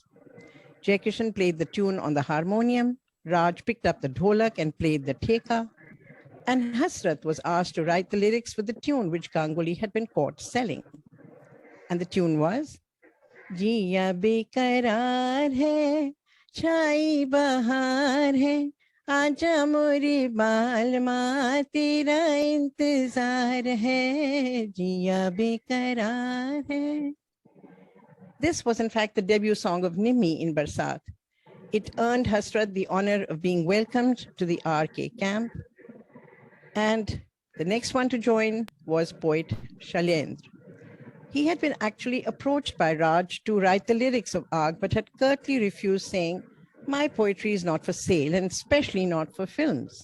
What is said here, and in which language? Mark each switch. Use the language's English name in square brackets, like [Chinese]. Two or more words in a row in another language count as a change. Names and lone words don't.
[English] Jai Kishan played the tune on the harmonium, Raj picked up the dholak and played the theka, and Hasrat was asked to write the lyrics for the tune which Ganguly had been caught selling. And the tune was, [Hindi] जिया बेक़रार है, छाई बहार है, आजा मोरे बालमा तेरा इंतजार है जिया बेकरार है. [English] This was in fact the debut song of Nimmi in Barsat. It earned Hasrat the honor of being welcomed to the RK camp. And the next one to join was poet Shailendra. He had been actually approached by Raj to write the lyrics of Aag, but had curtly refused, saying, my poetry is not for sale, and especially not for films.